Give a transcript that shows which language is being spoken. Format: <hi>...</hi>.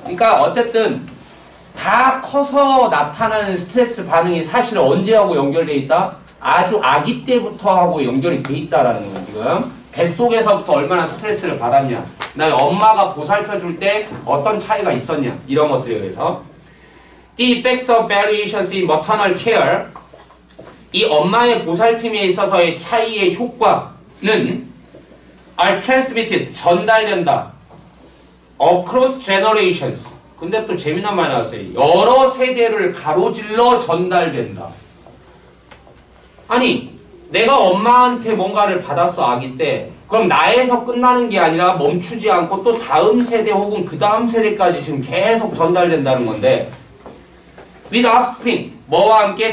<ko>그러니까 어쨌든 다 커서 나타나는 스트레스 반응이 사실 언제하고 연결돼 있다? 아주 아기 때부터 하고 연결이 돼 있다라는 거예요. 지금 뱃속에서부터 얼마나 스트레스를 받았냐, 그다음에 엄마가 보살펴줄 때 어떤 차이가 있었냐, 이런 것들에 의해서.</ko> <en>The effects of variations in maternal care,</en> <ko>이 엄마의 보살핌에 있어서의 차이의 효과는</ko> <en>are transmitted,</en> <ko>전달된다.</ko> <en>across generations.</en> <ko>근데 또 재미난 말 나왔어요. 여러 세대를 가로질러 전달된다. 아니, 내가 엄마한테 뭔가를 받았어, 아기 때. 그럼 나에서 끝나는 게 아니라 멈추지 않고 또 다음 세대 혹은 그 다음 세대까지 지금 계속 전달된다는 건데,</ko> <en>with offspring,</en> <ko>뭐와 함께?</ko>